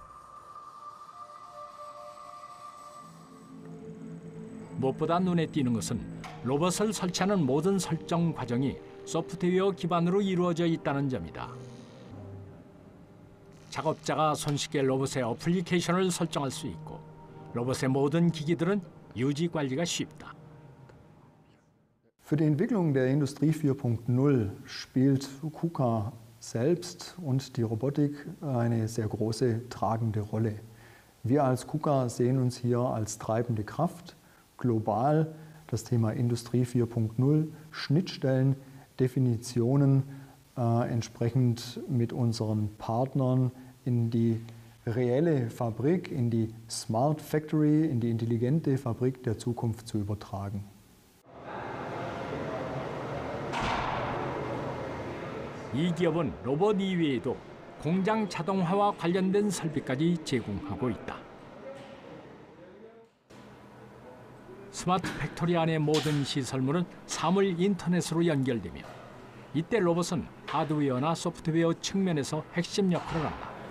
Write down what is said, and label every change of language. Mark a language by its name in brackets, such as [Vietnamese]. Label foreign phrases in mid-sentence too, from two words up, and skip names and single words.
[Korean] 무엇보다 눈에 띄는 것은 로봇을 설치하는 모든 설정 과정이 소프트웨어 기반으로 이루어져 있다는 점이다. 작업자가 손쉽게 로봇의 어플리케이션을 설정할 수 있고 로봇의 모든 기기들은 유지 관리가 쉽다. [German] Für die Entwicklung der Industrie 4.0 spielt KUKA selbst und die Robotik eine sehr große tragende Rolle. Wir als KUKA sehen uns hier als treibende Kraft, global das Thema Industrie 4.0, Schnittstellen, Definitionen entsprechend mit unseren Partnern in die reelle Fabrik, in die [English] Smart Factory, [German] in die intelligente Fabrik der Zukunft zu übertragen. [Korean] 이 기업은 로봇 이외에도 공장 자동화와 관련된 설비까지 제공하고 있다. 스마트 팩토리 안의 모든 시설물은 사물 인터넷으로 연결되며 이때 로봇은 하드웨어나 소프트웨어 측면에서 핵심 역할을 한다.